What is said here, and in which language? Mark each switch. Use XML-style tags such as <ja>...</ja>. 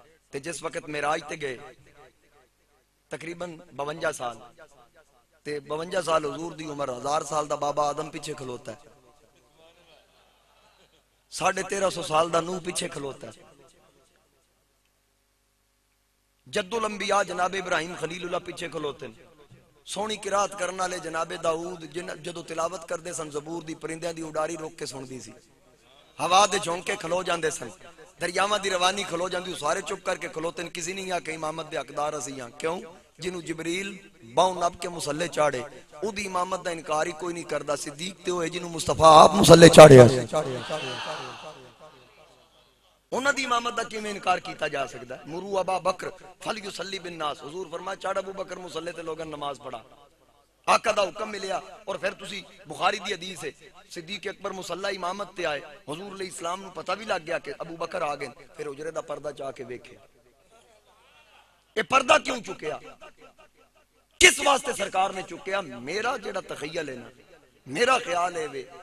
<pa>تے جس وقت معراج تے گئے تقریباً 52 سال, تے 52 سال حضور دی عمر 1000 سال دا بابا آدم پیچھے کھلوتا ہے, 1350 سال دا نوح پیچھے کھلوتا ہے. جد الانبیاء جناب ابراہیم خلیل اللہ پیچھے کھلوتے ہیں. سونی قرات کرنے والے جناب داؤد جدو تلاوت کردے سن زبور دی پرندیاں دی اڈاری روک کے سن دی سی, ہوا دے جھونکے کھلو جاندے سن, دریاواں دی روانی کھلو جاندی, سارے چپ کر کے کھلوتے ہیں. کسی نہیں آ کہ امامت دے حقدار اسی ہاں. کیوں؟ جنوں جبریل باؤں نب کے مصلے چاڑے او دی امامت دا انکار ہی کوئی نہیں کردا. صدیق تے ہوئے جنوں مصطفیٰ آپ مصلے چاڑے, انہاں دی امامت دا کیویں انکار کیتا جا سکدا ہے؟</pa> <ar>مرو ابا بکر فلیصلی بالناس,</ar> <pa>حضور فرمایا چاڑ ابو بکر مصلے تے لوگاں نماز پڑھا. آقا دا حکم ملیا. اور پھر تسی بخاری دی حدیث ہے صدیق اکبر مصلی امامت تے آئے, حضور علیہ السلام نو پتہ بھی لگ گیا کہ ابو بکر آ گئے. پھر حجرے دا پردہ چاہ کے ویکھے اے پردہ کیوں چکیا, کس واسطے سرکار نے چکیا؟ میرا جڑا تخیل ہے نا, میرا خیال ہے وے</pa>